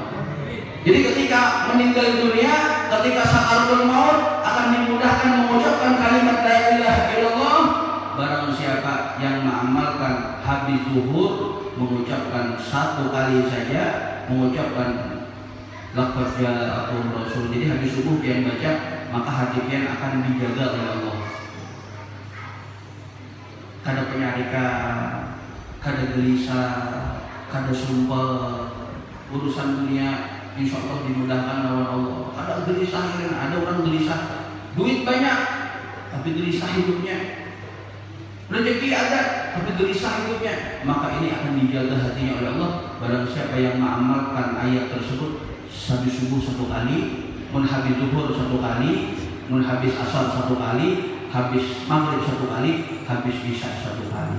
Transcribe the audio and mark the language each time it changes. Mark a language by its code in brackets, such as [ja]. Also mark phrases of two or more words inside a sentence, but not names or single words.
[id] Jadi ketika meninggal dunia, ketika sakaratul maut akan dimudahkan mengucapkan kalimat [ar] la ilaha illallah. [id] Barang siapa yang mengamalkan habis zuhur, mengucapkan satu kali saja, mengucapkan [ar] laqad ja'akum rasul. [id] Jadi habis subuh dia baca, maka hati dia akan dijaga oleh Allah. [bjn] Kada penyarikan, [id] kada gelisah, kada sumpah, urusan dunia [ar] insya Allah [id] dimudahkan oleh Allah. Kada gelisah, ada orang gelisah, duit banyak tapi gelisah hidupnya. Rezeki ada tapi gelisah hidupnya, maka ini akan dijaga hatinya oleh Allah. Barang siapa yang mengamalkan ayat tersebut, habis subuh satu kali, habis zuhur satu kali, habis asar satu kali, habis maghrib satu kali, habis isya satu kali.